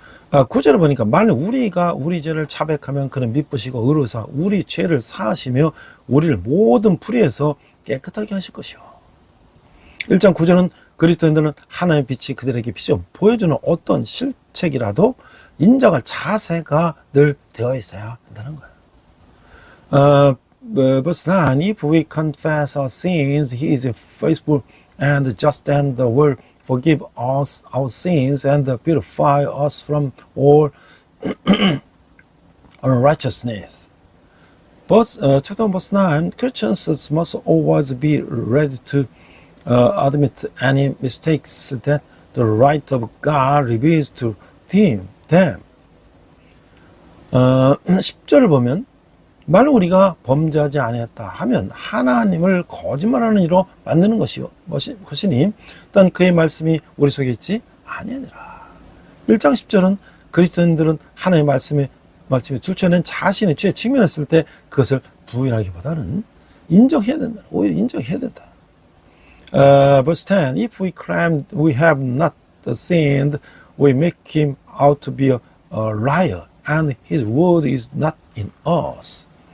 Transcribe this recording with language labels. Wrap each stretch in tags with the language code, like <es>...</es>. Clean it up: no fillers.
<ko>9절을 보니까 만일 우리가 우리 죄를 자백하면 그는 미쁘시고 의로사 우리 죄를 사하시며 우리를 모든 불의에서 깨끗하게 하실 것이요. 1장 9절은 그리스도인들은 하나님의 빛이 그들에게 비춰 보여주는 어떤 실책이라도 인정할 자세가 늘 되어 있어야 한다는 거예요.</ko> <en>Verse 9, if we confess our sins, he is faithful and just and will forgive us our sins and purify us from all unrighteousness. Chapter verse 9, Christians must always be ready to admit any mistakes that the right of God reveals to them.</en> <ko>10절을 보면 만일 우리가 범죄하지 아니했다 하면 하나님을 거짓말하는 이로 만드는 것이니 또한 그의 말씀이 우리 속에 있지 아니하니라. 1장 10절은 그리스도인들은 하나님의 말씀에 둘째는 자신의 죄에 직면했을 때 그것을 부인하기보다는 인정해야 된다. 오히려 인정해야 된다.</ko> <en>Verse 10, if we claim we have not sinned, we make him out to be a liar, and his word is not in us.</en>